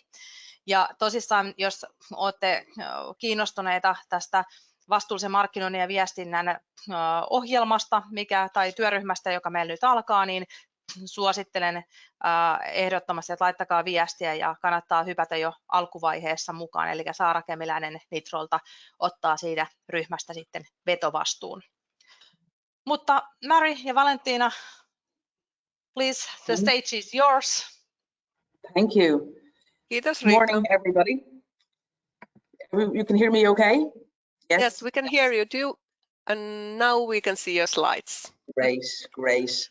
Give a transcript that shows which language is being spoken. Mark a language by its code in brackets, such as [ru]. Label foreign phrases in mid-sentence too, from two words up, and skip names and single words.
[fi] Ja tosissaan, jos olette kiinnostuneita tästä vastuullisen markkinoinnin ja viestinnän ohjelmasta tai työryhmästä, joka meillä nyt alkaa, niin suosittelen ehdottomasti, että laittakaa viestiä ja kannattaa hypätä jo alkuvaiheessa mukaan. Eli Saara Kemiläinen Nitrolta ottaa siitä ryhmästä sitten vetovastuun. Mutta Mary ja Valentina, [en] please, the stage is yours. Thank you. [fi] Kiitos, Riikka. [en] Morning, everybody. You can hear me okay? Yes, we can hear you too. And now we can see your slides. Great.